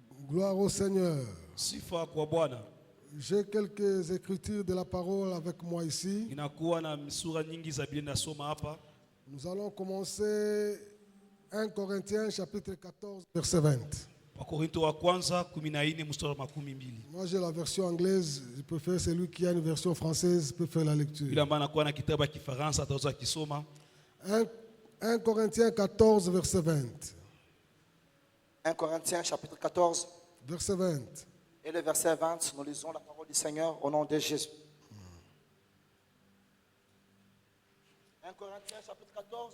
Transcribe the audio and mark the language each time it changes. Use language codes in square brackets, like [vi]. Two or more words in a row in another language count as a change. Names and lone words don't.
[fr] Gloire au Seigneur. [sw] Sifa kwa Bwana. [fr] J'ai quelques écritures de la parole avec moi ici. [sw] Ninakuwa na sura nyingi za Biblia nasoma hapa. [fr] Nous allons commencer 1 Corinthiens chapitre 14 verset 20. [sw] Wakorintho wa kwanza 14 mstari wa 12. [fr] Moi j'ai la version anglaise, je préfère celui qui a une version française peut faire la lecture. [sw] Bila maana kuwa na kitabu cha Kifaransa ataweza kusoma. [fr] 1 Corinthiens 14 verset 20. 1 Corinthiens chapitre 14 verset 20. et le verset 20, nous lisons la parole du Seigneur au nom de Jésus. 1 Corinthiens chapitre 14